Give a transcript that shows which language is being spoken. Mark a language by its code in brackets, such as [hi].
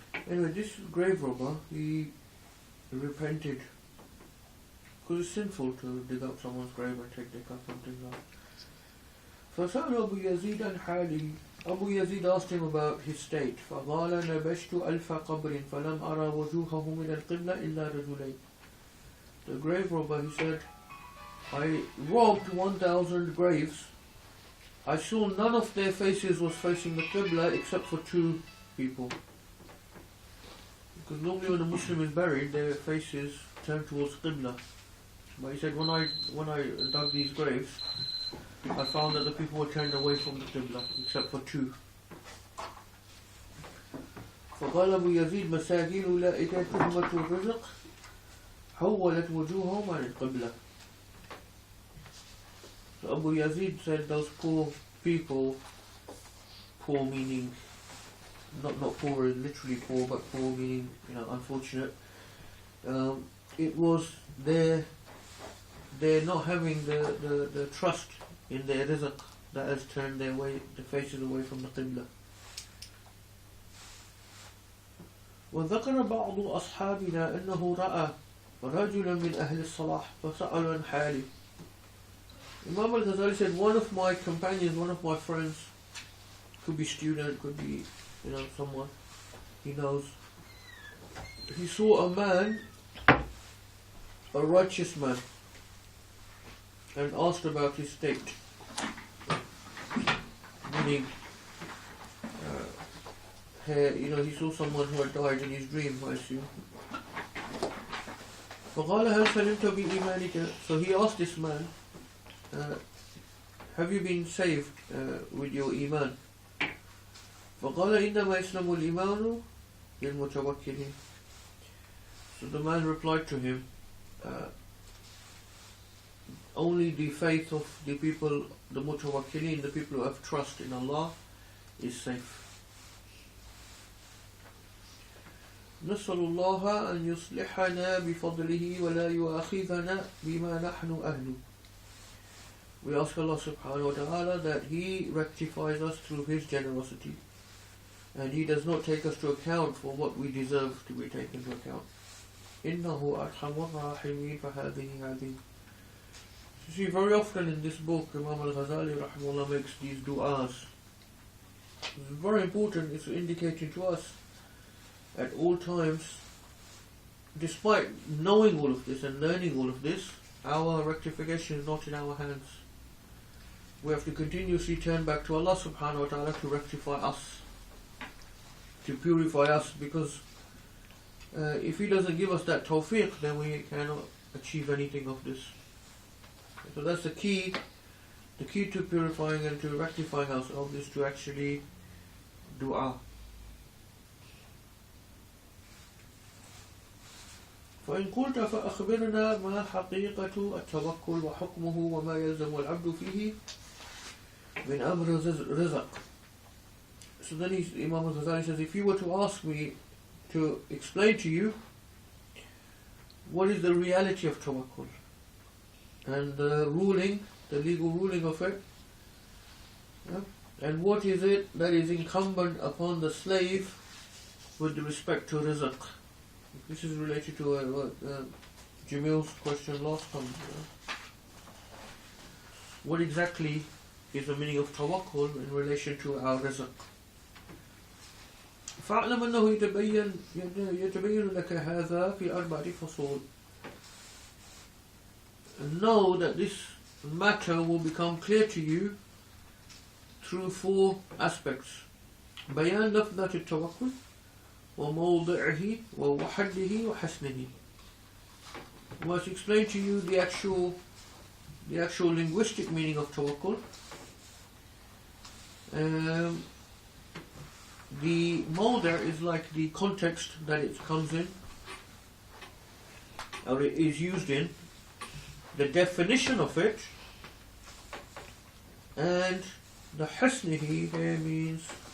[en] Anyway, this grave robber, he repented. Because it's sinful to dig up someone's grave and take their cup and things like that. [ar] فسأل أبو يزيد عن حاله. [en] Abu Yazid asked him about his state. [ar] فقال نبشت ألف قبر فلم أرى وجوهه من القبلة إلا رجلين. [en] The grave robber, he said, I robbed 1,000 graves. I saw none of their faces was facing the Qibla except for two people. Because normally when a Muslim is buried, their faces turn towards Qibla. But he said, when I dug these graves, I found that the people were turned away from the Qibla, except for two. [ar] فقال أبو يزيد مساكين أولئك تهمة الرزق حولت وجوههم عن القبلة. [en] So Abu Yazid said those poor people, poor meaning not poor literally poor, but poor meaning, unfortunate. It was their not having the trust in their rizq, that has turned their faces away from the Qibla. [ar] وذكر بعض أصحابنا أنه رأى رجلا من أهل الصلاح فسأل عن حاله. [en] Imam al-Ghazali said, one of my companions, one of my friends, could be student, could be, someone he knows, he saw a man, a righteous man, and asked about his state. Meaning, he saw someone who had died in his dream, I assume. [ar] فقال هل سلمت بإيمانك? [en] So he asked this man, have you been saved with your iman? [ar] فقال إنما يسلم الإيمان للمتوكلين. [en] So the man replied to him, only the faith of the people, the mutawakkilin, the people who have trust in Allah, is safe. [ar] نسأل الله أن يصلحنا بفضله ولا يؤاخذنا بما نحن أهله. [en] We ask Allah subhanahu wa ta'ala that He rectifies us through His generosity, and He does not take us to account for what we deserve to be taken to account. [ar] إنه أرحم الراحمين فهذه هذه. [en] You see, very often in this book, Imam al-Ghazali rahimahullah makes these du'as. It's very important. It's indicating to us at all times, despite knowing all of this and learning all of this, our rectification is not in our hands. We have to continuously turn back to Allah subhanahu wa ta'ala to rectify us, to purify us, because if He doesn't give us that tawfiq, then we cannot achieve anything of this. So that's the key. The key to purifying and to rectifying ourselves is to actually dua. [ar] فإن قلت فأخبرنا ما حقيقة التوكل وحكمه وما يلزم العبد فيه من أمر رزق. [en] So then Imam al-Ghazali says, if you were to ask me to explain to you what is the reality of tawakkul and the ruling, the legal ruling of it, and what is it that is incumbent upon the slave with respect to rizq. This is related to Jamil's question last time. What exactly is the meaning of tawakkul in relation to our rizq? [ar] فاعلم أنه يتبين لك هذا في 4 فصول. [en] Know that this matter will become clear to you through 4 aspects. [ar] بيان لفظة التوكل وموضعه وحده وحسنه. [en] I must explain to you the actual linguistic meaning of tawakkul. The mawda' is like the context that it comes in, or it is used in, the definition of it, and the hasnihi here means